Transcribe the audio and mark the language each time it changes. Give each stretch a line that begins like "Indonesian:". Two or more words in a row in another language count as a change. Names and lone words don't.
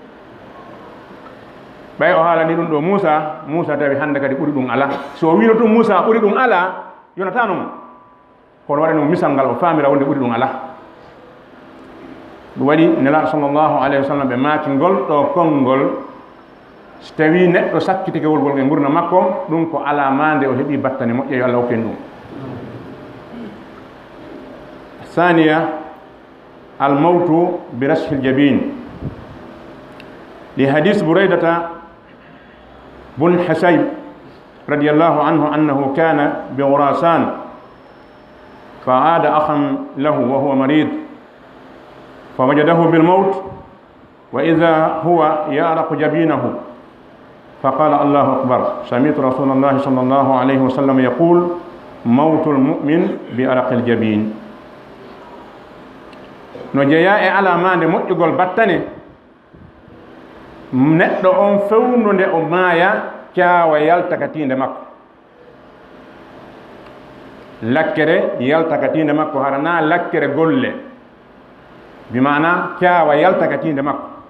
Fula: ɓay o haalani ɗum ɗo Moussa tawi hannde kadi ɓuri ɗum ala so wino tum Moussa ɓuri ɗum ala yonatano mo kono waɗani mo misal ngal o faamira wonde ɓuri ɗum ala ɗum waɗi nelaɗo
Arabic: صلى الله عليه وسلم
Fula: ɓe maaki ngol ɗo konngol so tawi neɗɗo sakkitike wolgol e gurna makko ɗum ko ala mande o heeɓi battane moƴƴe yo Allah hokken ɗum
Arabic: ثانية الموت برشح الجبين لحديث بريدة بن حسيب رضي الله عنه أنه كان بخراسان فعاد أخا له وهو مريض فوجده بالموت وإذا هو يعرق جبينه فقال الله أكبر سمعت رسول الله صلى الله عليه وسلم يقول موت المؤمن بعرق الجبين
Fula: no jeeya e alamande moƴƴugol battane neɗɗo on fewnu nde o maaya caawa yalta ka tiinde makko lakkere yalta ka tiinde makko harana lakkere golle bi mana caawa yalta ka tiinde makko